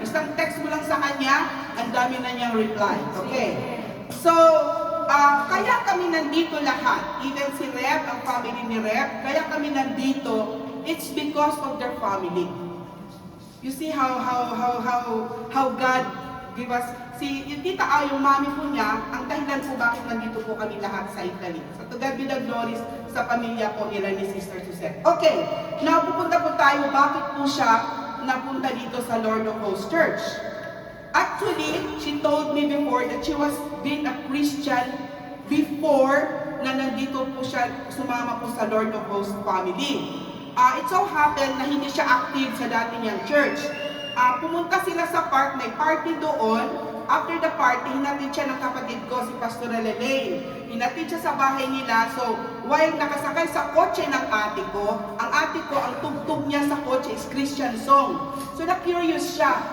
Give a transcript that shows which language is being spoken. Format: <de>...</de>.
<tl>Isang text mo lang sa kanya, ang dami na niyang reply. Okay? So, kaya kami nandito lahat. Even si Reb, ang family ni Reb, kaya kami nandito,</tl> <en>it's because of their family. You see how God give us.</en> <tl>Yung Tita Au, yung mami po niya, ang dahilan po bakit nandito po kami lahat sa Italy. So,</tl> <en>to God be the glory</en> <tl>sa pamilya po nila ni Sister Suzette. Okay, now pupunta po tayo, bakit po siya napunta dito sa Lord of Hosts Church?</tl> <en>Actually, she told me before that she was being a Christian before</en> <tl>na nandito po siya, sumama po sa</tl> <en>Lord of Hosts family. It so happened</en> <tl>na hindi siya active sa dati niyang church. Pumunta sila sa park, may party doon. After the party, hinatid siya ng kapatid ko, si Pastor Elaine. Hinatid siya sa bahay nila. So, while nakasakay sa kotse ng ate ko, ang tugtog niya sa kotse is Christian song. So, na-curious siya.</tl>